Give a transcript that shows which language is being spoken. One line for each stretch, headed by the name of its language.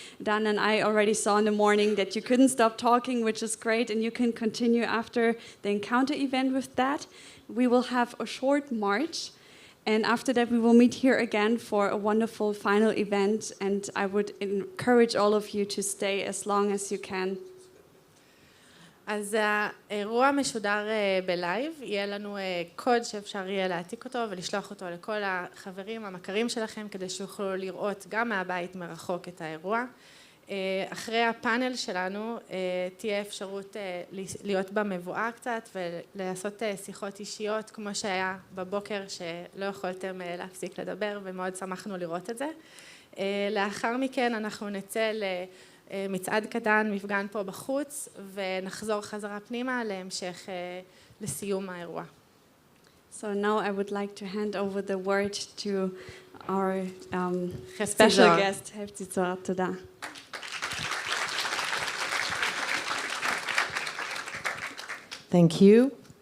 English: Dan and I already saw in the morning that you couldn't stop talking, which is great, and you can continue after the encounter event with that. We will have a short march. And after that, we will meet here again for a wonderful final event. And I would encourage all of you to stay as long as you can.
Hebrew: אז האירוע משודר בלייב, יהיה לנו קוד שאפשר יהיה להעתיק אותו ולשלוח אותו לכל החברים המכרים שלכם כדי שיוכלו לראות גם מהבית מרחוק את האירוע. אחרי הפאנל שלנו תהיה אפשרות להיות במבואה קצת ולעשות שיחות אישיות כמו שהיה בבוקר שלא יכולתם להפסיק לדבר ומאוד שמחנו לראות את זה. לאחר מכן אנחנו נצא למצעד קטן, מפגן פה בחוץ ונחזור חזרה פנימה להמשך לסיום האירוע.
English: So now I would like to hand over the word to our special guest, Hefzi Zohar.
Hebrew: תודה.
English: Thank you.